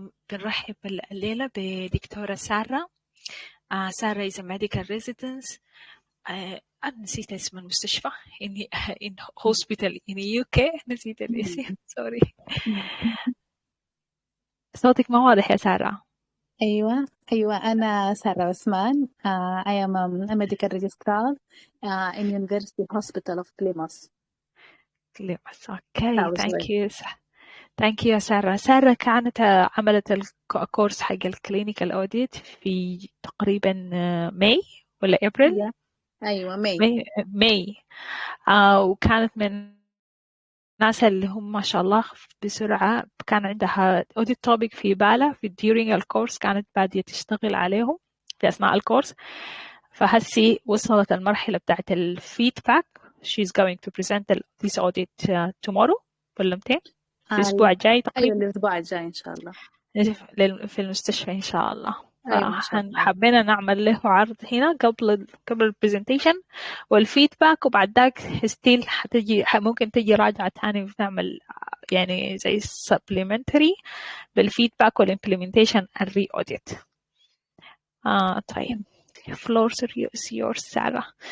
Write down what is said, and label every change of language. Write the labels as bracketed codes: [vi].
[ar] بنرحب الليلة بدكتورة سارة. [en] سارة is a medical residence. [ar] أنا نسيت اسم المستشفى [en] in hospital in UK. [ar] نسيت الاسم سوري. صوتك ما واضح يا سارة. أيوة أنا سارة عثمان. [en] I am a medical registrar in University Hospital of Plymouth. Okay, thank you يا سارة. [ar] سارة كانت عملت الكورس حق الكلينيكال اوديت في تقريبا ماي ولا ابريل؟ أيوة ماي. وكانت من الناس اللي هم ما شاء الله بسرعة كان عندها audit topic في بالها في during الكورس، كانت بادية تشتغل عليهم في أثناء الكورس، فهسي وصلت المرحلة بتاعت الفيدباك. [en] she's going to present this audit tomorrow [ar] ولا متى؟ الأسبوع الجاي تقريبا. أيوة الأسبوع الجاي إن شاء الله في المستشفى إن شاء الله. أيوة حبينا نعمل له عرض هنا قبل البرزنتيشن والفيدباك، وبعد ذاك ستيل ممكن تجي راجعة تاني نعمل يعني زي supplementary بالفيدباك والimplementation الري-audit. [en] طيب floor is yours سارة.